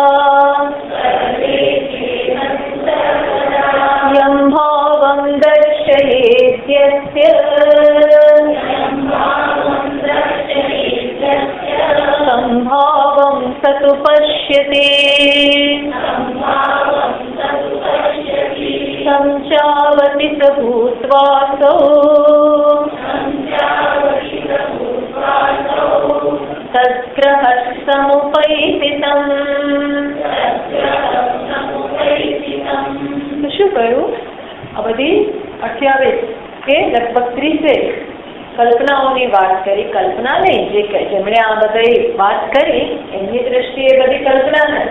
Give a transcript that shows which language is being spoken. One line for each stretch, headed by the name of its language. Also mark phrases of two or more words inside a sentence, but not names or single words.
Sanskrit: यं भावं दर्शयेद्यस्य संभावं स तु पश्यति संचावति स भूत्वासौ तद्ग्रहः समुपैतितम्।
Gujarati: શું કહ્યું? આ બધી 28 કે લગભગ 30 કલ્પનાઓની વાત કરી. કલ્પના નહીં, જેમણે આ બધી વાત કરી એમની દ્રષ્ટિએ બધી કલ્પના નથી.